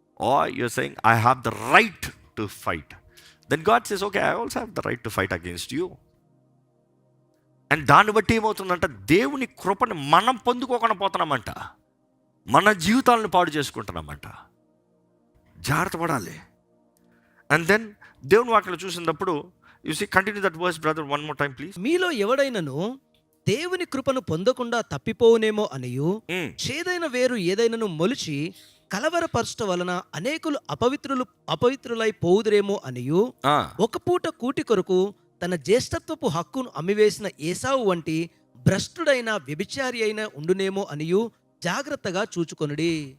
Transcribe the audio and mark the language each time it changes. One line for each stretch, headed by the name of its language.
English: Are you are saying I have the right to fight? Then God says okay, I also have the right to fight against you.
Telugu: And దాన్ని బట్టి ఏమవుతుందంట, దేవుని కృపని మనం పొందుకోకుండా పోతున్నామంట, మన జీవితాలను పాడు చేసుకుంటున్నామంట. జాగ్రత్త పడాలి.
English: and then
Telugu: దేవుని వాక్యలో చూసినప్పుడు
English: you see, continue that verse brother one more time please.
Telugu: మీలో ఎవడైనను దేవుని కృపను పొందకుండా తప్పిపోవునేమో అనియు, చేదైన వేరు ఏదైనను మొలిచి కలవరపరచుట వలన అనేకులు అపవిత్రులై పోవుదురేమో అనియు, ఒక పూట కూటి కొరకు తన జ్యేష్ఠత్వపు హక్కును అమ్మివేసిన ఏసావు వంటి భ్రష్టుడైన వ్యభిచారి అయిన ఉండునేమో అనియు జాగ్రత్తగా చూచుకొనుడి.